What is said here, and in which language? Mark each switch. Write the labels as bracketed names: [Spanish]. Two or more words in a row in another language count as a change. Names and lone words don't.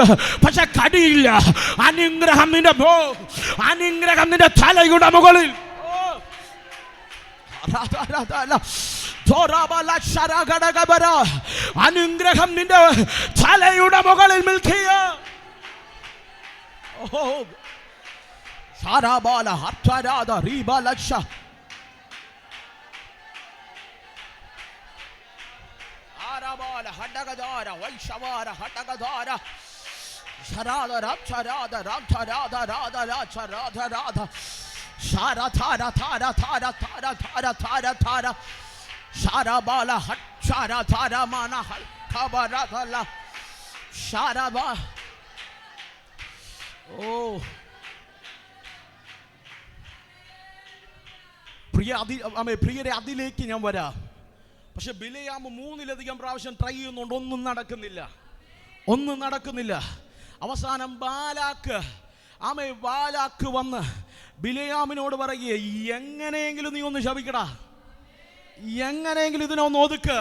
[Malayalam] പക്ഷെ കഴിയില്ല. അനുഗ്രഹം നിന്റെ തലയുടെ മുകളിൽ, അനുഗ്രഹം നിന്റെ തലയുടെ മുകളിൽ നിൽക്കുക. Sarabala Hatarada Ribalasha Arabala Hadagadara Vaishavara Hadagadara Sharada Rapcharada Rapcharada Rada Racharada Rada Sharatara Tara Tara Tara Tara Tara Tara Sharabala Hatchara Tara Mana Kabaratala Sharaba. Oh, പ്രിയരെ, അതിലേക്ക് ഞാൻ വരാം. പക്ഷെ ബിലയാമ് 3-ലധികം പ്രാവശ്യം ട്രൈ ചെയ്യുന്നുണ്ട്, ഒന്നും നടക്കുന്നില്ല. അവസാനം ബാലാക്ക് വന്ന് ബിലയാമിനോട് പറയുക, എങ്ങനെയെങ്കിലും നീ ഒന്ന് ശപിക്കടാ, എങ്ങനെയെങ്കിലും ഇതിനെ ഒന്ന് ഒതുക്ക്.